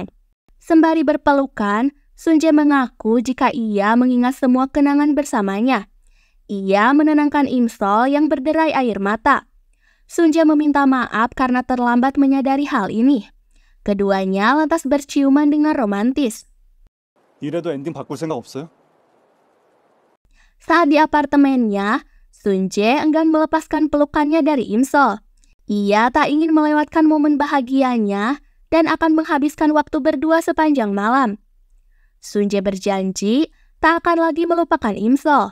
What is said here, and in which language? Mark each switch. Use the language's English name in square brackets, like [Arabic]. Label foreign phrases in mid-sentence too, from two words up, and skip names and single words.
[Indonesian] Sembari berpelukan, Sun Jae mengaku jika ia mengingat semua kenangan bersamanya. Ia menenangkan Imsol yang berderai air mata. Sun Jae meminta maaf karena terlambat menyadari hal ini. Keduanya lantas berciuman dengan romantis. [Korean] 이래도 엔딩 바꿀 생각 없어요? [Indonesian] Saat di apartemennya, Sun Jae enggan melepaskan pelukannya dari Imsol. Ia tak ingin melewatkan momen bahagianya dan akan menghabiskan waktu berdua sepanjang malam. Sun Jae berjanji tak akan lagi melupakan Imsol.